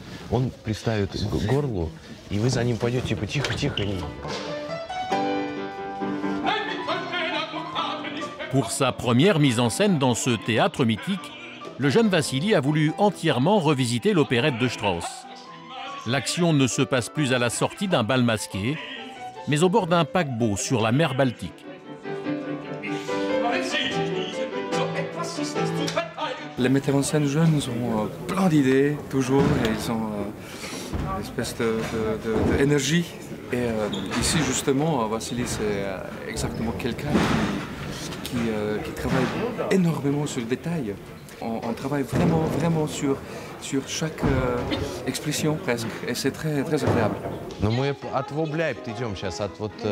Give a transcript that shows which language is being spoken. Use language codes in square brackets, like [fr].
[ru] Он приставит к горлу, и вы за ним пойдете, типа, тихо-тихо. [fr] Pour sa première mise en scène dans ce théâtre mythique, le jeune Vassili a voulu entièrement revisiter l'opérette de Strauss. L'action ne se passe plus à la sortie d'un bal masqué, mais au bord d'un paquebot sur la mer Baltique. Les metteurs en scène jeunes ont plein d'idées, toujours, et ils ont une espèce d'énergie. Et ici, justement, Vassili, c'est exactement quelqu'un qui travaille énormément sur le détail. On travaille vraiment sur chaque expression, presque, et c'est très agréable. [ru] Но мы от Вобляйп идем сейчас, от вот...